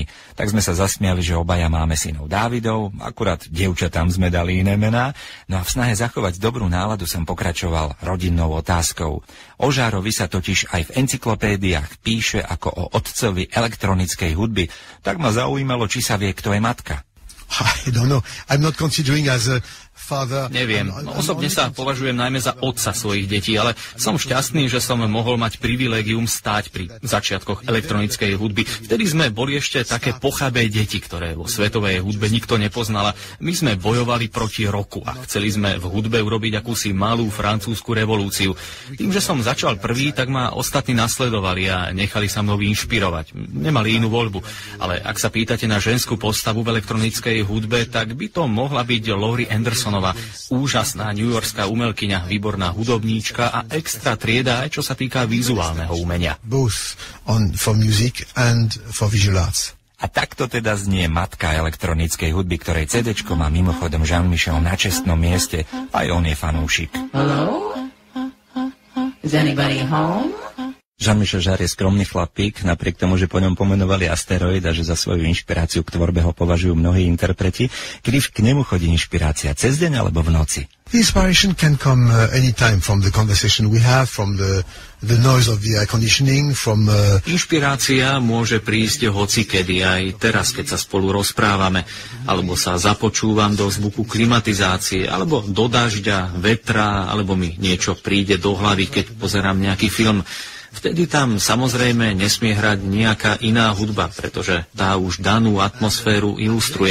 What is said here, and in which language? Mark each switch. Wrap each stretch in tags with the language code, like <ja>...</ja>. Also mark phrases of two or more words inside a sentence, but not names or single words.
<sk>Tak sme sa zasmiali, že obaja máme synov Dávidov, akurát dievčatám sme dali iné mená. No a v snahe zachovať dobrú náladu som pokračoval rodinnou otázkou. O Jarrovi sa totiž aj v encyklopédiách píše ako o otcovi elektronickej hudby. Tak ma zaujímalo, či sa vie, kto je matka.</sk> <en>I don't know. I'm not considering as a father.</en> <sk>Neviem. Osobne sa považujem najmä za otca svojich detí, ale som šťastný, že som mohol mať privilégium stáť pri začiatkoch elektronickej hudby. Vtedy sme boli ešte také pochabé deti, ktoré vo svetovej hudbe nikto nepoznala. My sme bojovali proti roku a chceli sme v hudbe urobiť akúsi malú francúzsku revolúciu. Tým, že som začal prvý, tak ma ostatní nasledovali a nechali sa mnou inšpirovať. Nemali inú voľbu. Ale ak sa pýtate na ženskú postavu v elektronickej hudbe, tak by to mohla byť Laurie Andersonová, úžasná newyorská umelkyňa, výborná hudobníčka a extra trieda aj čo sa týka vizuálneho umenia.</sk> <en>Both for music and for visual arts.</en> <sk>A takto teda znie matka elektronickej hudby, ktorej CD-čko má mimochodom Jean-Michel na čestnom mieste. Aj on je fanúšik.</sk> <en>Hello? Is anybody home?</en> <sk>Jean-Michel Jarre je skromný chlapík, napriek tomu, že po ňom pomenovali asteroid a že za svoju inšpiráciu k tvorbe ho považujú mnohí interpreti. Kedy k nemu chodí inšpirácia? Cez deň alebo v noci?</sk> <en>The inspiration can come anytime from the conversation we have, from the noise of the air conditioning, from...</en> <sk>Inšpirácia môže prísť hocikedy, aj teraz, keď sa spolu rozprávame, alebo sa započúvam do zvuku klimatizácie, alebo do dažďa, vetra, alebo mi niečo príde do hlavy, keď pozerám nejaký film. Vtedy tam samozrejme nesmie hrať nejaká iná hudba, pretože tá už danú atmosféru ilustruje.</sk>